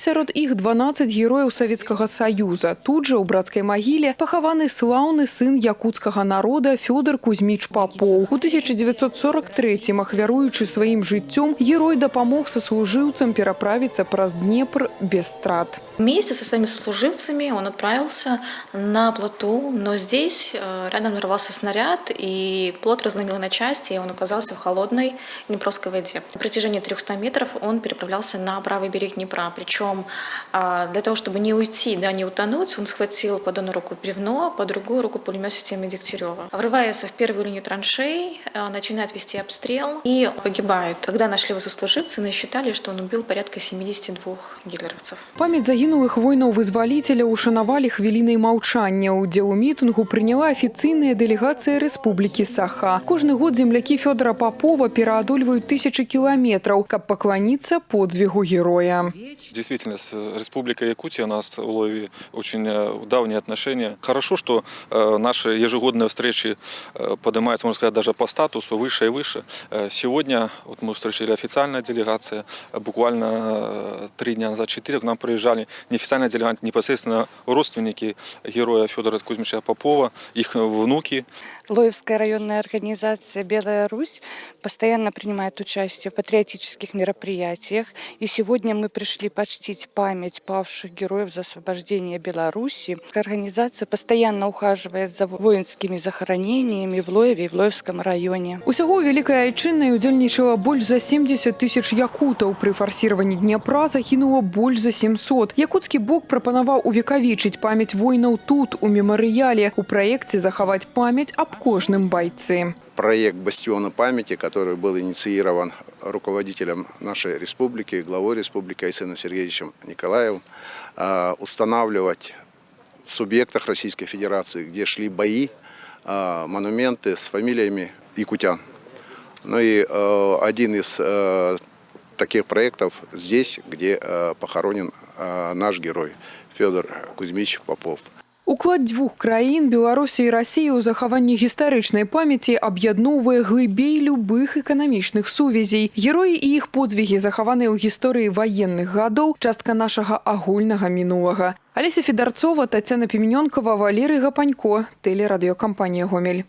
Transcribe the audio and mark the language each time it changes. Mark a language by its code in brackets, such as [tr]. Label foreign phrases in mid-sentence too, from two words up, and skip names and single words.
[be] Сярод іх 12 герояў Савецкага Саюза. Тут жа, у брацкай магіле, пахаваны слаўны сын якутскага народа Фёдор Кузьміч Попов. У 1943-м, ахвяруючы сваім жыццём, герой дапамог сослуживцам пераправіцца праз Днепр без страт. [ru] Вместе со своими сослуживцами он отправился на плоту, но здесь рядом нарвался снаряд, и плот разломил на части, и он оказался в холодной Днепровской воде. На протяжении 300 метров он переправлялся на правый берег Днепра. Причем для того, чтобы не уйти, не утонуть, он схватил под одну руку бревно, по другую руку пулемет системы Дегтярева. Врывается в первую линию траншей, начинает вести обстрел и погибает. Когда нашли его сослуживцы, насчитали, что он убил порядка 72 гитлеровцев. [be] Памяць загінулых воінаў-вызваліцеля ушанавалі хвілінай маўчання. Удзел у мітынгу прыняла афіцыйная дэлегацыя Рэспублікі Саха. Кожны год землякі Фёдора Попова пераадольваюць [ru] тысячи километров, [be] каб пакланіцца подзвігу героя. [ru] Действительно, с Республикой Якутия у нас в Улове очень давние отношения. Хорошо, что наши ежегодные встречи поднимаются, можно сказать, даже по статусу выше и выше. Сегодня вот мы встречали официальная делегация, буквально 3 дня назад, 4 к нам приезжали неофициальная делегация, непосредственно родственники героя Фёдора Кузьмича Попова, их внуки. Лоевская районная организация «Белая Русь» постоянно принимает участие в патриотических мероприятиях. И сегодня мы пришли почтить память павших героев за освобождение Беларуси. Организация постоянно ухаживает за воинскими захоронениями в Лоеве и в Лоевском районе. [be] Усяго ў Вялікай Айчыннай удзельнічала больш за 70 тысяч якутаў. Пры фарсірванні Днепра загінула больш за 700. Якутскі бок прапанаваў увекавечыць памяць воінаў тут, у мемарыяле. У праекце захаваць памяць аб кожным бойцы. [ru] Проект «Бастиона памяти», который был инициирован руководителем нашей республики, главой республики Айсеном Сергеевичем Николаевым, устанавливать в субъектах Российской Федерации, где шли бои, монументы с фамилиями якутян. Ну и один из таких проектов здесь, где похоронен наш герой Фёдор Кузьмич Попов. [be] Уклад двух краін, Беларусі і Расіі, у захаванні гістарычнай памяці аб'ядноўвае глыбей любых эканамічных сувязей. Героі і іх подзвігі захаваныя ў гісторыі ваенных гадоў, частка нашага агульнага мінулага. Алеся Федарцова, Тацяна Піменёнкова, Валерый Гапанько, тэлерадыёкампанія «Гомель».